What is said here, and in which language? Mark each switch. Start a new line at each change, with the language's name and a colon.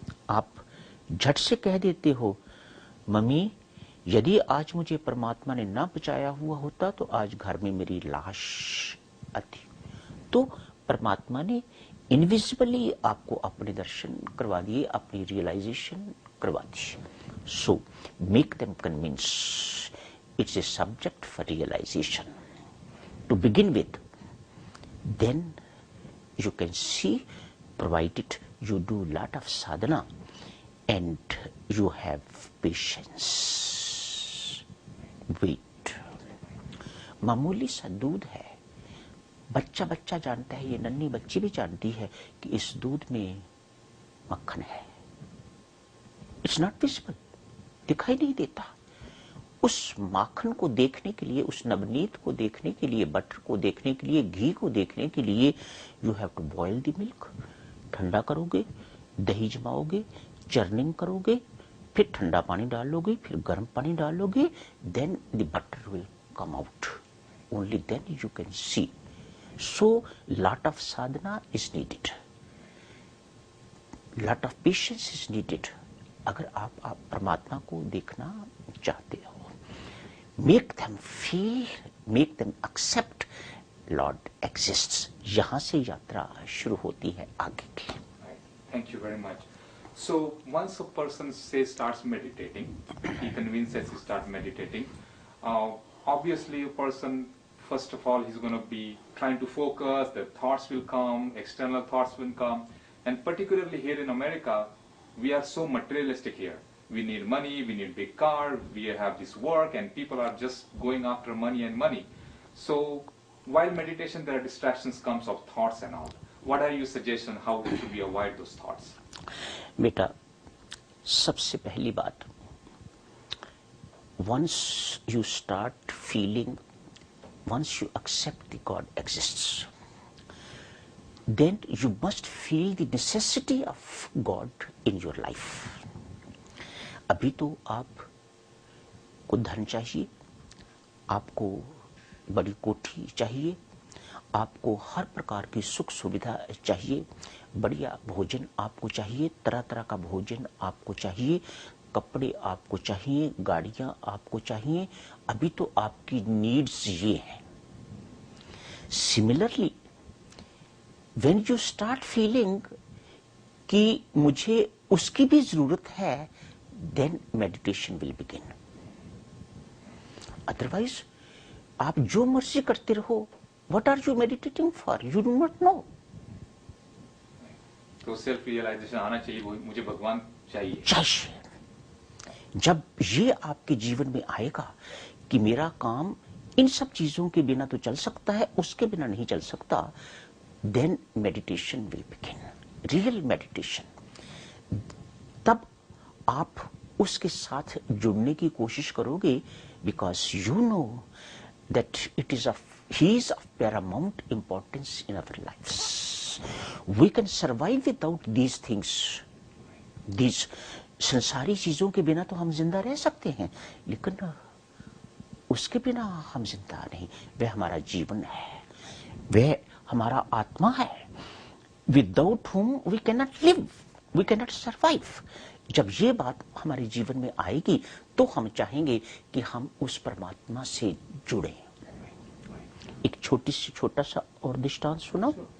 Hindi: आप झट से कह देते हो मम्मी यदि आज मुझे परमात्मा ने ना बचाया हुआ होता तो आज घर में मेरी लाश आती। तो परमात्मा ने इनविजिबली आपको अपने दर्शन करवा दिए, अपनी रियलाइजेशन करवा दी।
English: So make them convince, it's a subject for realisation to begin with. Then you can see, provided you do lot of sadhana and you have patience. Wait.
Hindi: मामूली सा दूध है, बच्चा बच्चा जानता है, ये नन्ही बच्ची भी जानती है कि इस दूध में मक्खन है।
English: It's not visible,
Hindi: दिखाई नहीं देता। उस माखन को देखने के लिए, उस नवनीत को देखने के लिए, बटर को देखने के लिए, घी को देखने के लिए
English: You have to boil the milk.
Hindi: ठंडा करोगे, दही जमाओगे, चर्निंग करोगे, फिर ठंडा पानी डालोगे, फिर गर्म पानी डालोगे,
English: Then the butter will come out. only then you can see. So lot of sadhana is needed, lot of patience is needed.
Hindi: अगर आप परमात्मा को देखना चाहते हो,
English: make them feel, make them accept Lord exists.
Hindi: यहाँ से यात्रा शुरू होती है आगे की.
English: Thank you very much. So once a person starts meditating, he convinces he start meditating. Obviously, a person, first of all, he's going to be trying to focus. The thoughts will come, external thoughts will come, and particularly here in America, we are so materialistic here. We need money, we need big car, we have this work, and people are just going after money and money. So while meditation, there are distractions comes of thoughts and all. What are your suggestions? How should we avoid those thoughts?
Hindi: बेटा, सबसे पहली बात,
English: once you start feeling, once you accept the God exists, then you must feel the necessity of God in your life.
Hindi: अभी तो आपको धन चाहिए, आपको बड़ी कोठी चाहिए, आपको हर प्रकार की सुख सुविधा चाहिए, बढ़िया भोजन आपको चाहिए, तरह तरह का भोजन आपको चाहिए, कपड़े आपको चाहिए, गाड़ियां आपको चाहिए. अभी तो आपकी नीड्स ये हैं.
English: similarly when you start feeling
Hindi: कि मुझे उसकी भी जरूरत है,
English: Then meditation will begin.
Hindi: Otherwise आप जो मर्जी करते रहो,
English: what are you meditating for? You do not know.
Hindi: तो सेल्फ रियलाइजेशन आना चाहिए, मुझे भगवान चाहिए. जब ये आपके जीवन में आएगा कि मेरा काम इन सब चीजों के बिना तो चल सकता है, उसके बिना नहीं चल सकता,
English: then meditation will begin, real meditation.
Hindi: तब आप उसके साथ जुड़ने की कोशिश करोगे,
English: because you know that he is of paramount importance in our lives. We can survive without these things.
Hindi: These संसारी चीजों के बिना तो हम जिंदा रह सकते हैं, लेकिन उसके बिना हम जिंदा नहीं. वह हमारा जीवन है, वह हमारा आत्मा है.
English: Without whom we cannot live, we cannot survive.
Hindi: जब ये बात हमारे जीवन में आएगी तो हम चाहेंगे कि हम उस परमात्मा से जुड़ें. एक छोटा सा और दृष्टांत सुनाओ.